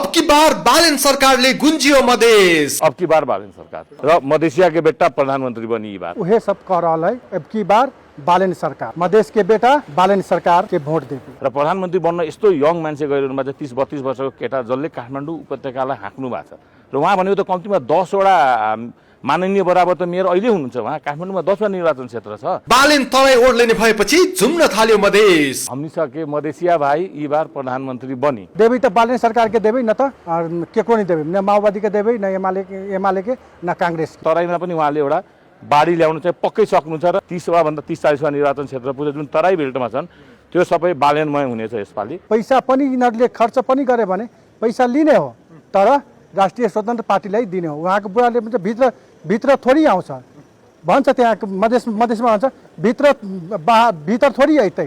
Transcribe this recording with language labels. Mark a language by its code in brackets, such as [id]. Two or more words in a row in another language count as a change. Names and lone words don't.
[ne] की बार बालेन सरकारले गुंजियो मधेस। [bho] अब की बार बालेन सरकार र मधेसिया के बेटा प्रधानमंत्री बनी ई बार। उहे सब कह रहा है अब की बार बालेन सरकार, मधेस के बेटा बालेन सरकार के भोट देबे [ne] र प्रधानमन्त्री बन्न यस्तो यङ मान्छे गइरहनु भएको छ, 30-32 वर्षको केटा जसले काठमाडौँ उपत्यकालाई हाँक्नु भएको छ र उहाँ भनेको त कम्तीमा 10 वटा माननीय बराबर त मेयर अहिले हुनुहुन्छ। उहाँ काठमाडौँमा 10 वटा निर्वाचन क्षेत्र छ। बालेन तराई ओर्लिने भएपछि झुम्न थाल्यो मधेस। [bho] हमनी सके मधेसिया भाइ ई बार प्रधानमन्त्री बनी देबे त बालेन सरकार के देबे, न त के को नहीं देबे, न माओवादी के देबे, न एमाले के, न कांग्रेस। [ne] तराईमा पनि उहाँले एउटा बाढी ल्याउनु चाहिँ पक्कै सक्नुहुन्छ र 30 वा भन्दा 30-40 वा निर्वाचन क्षेत्र पुग्छ जुन तराई बेल्टमा छन् त्यो सबै बालेनमय हुनेछ यसपालि। पैसा पनि यिनीहरूले खर्च पनि गरे भने पैसा लिने हो तर राष्ट्रिय स्वतन्त्र पार्टीलाई दिने हो। उहाँको बुढाले भन्छ भित्र थोरै आउँछ भन्छ, त्यहाँ मधेसमा भन्छ भित्र थोरै आइतै।